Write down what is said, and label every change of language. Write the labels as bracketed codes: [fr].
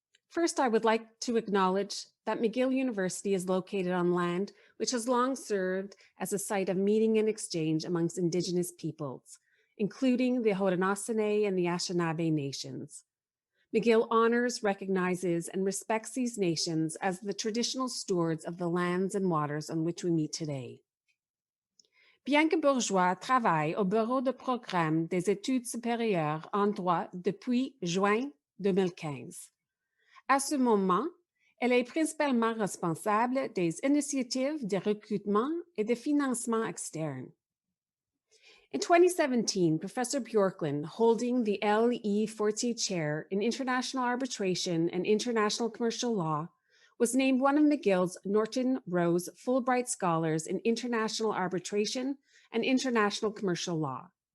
[en] First, I would like to acknowledge that McGill University is located on land which has long served as a site of meeting and exchange amongst Indigenous peoples, including the Haudenosaunee and the Anishinaabe nations. McGill honors, recognizes, and respects these nations as the traditional stewards of the lands and waters on which we meet today. [fr] Bianca Bourgeois travaille au Bureau de Programme des Études supérieures en droit depuis juin 2015. À ce moment, elle est principalement responsable des initiatives de recrutement et de financement externe. [en] In 2017, Professor Bjorklund, holding the LE Fortier Chair in International Arbitration and International Commercial Law, was named one of McGill's Norton Rose Fulbright Scholars in International Arbitration and International Commercial Law.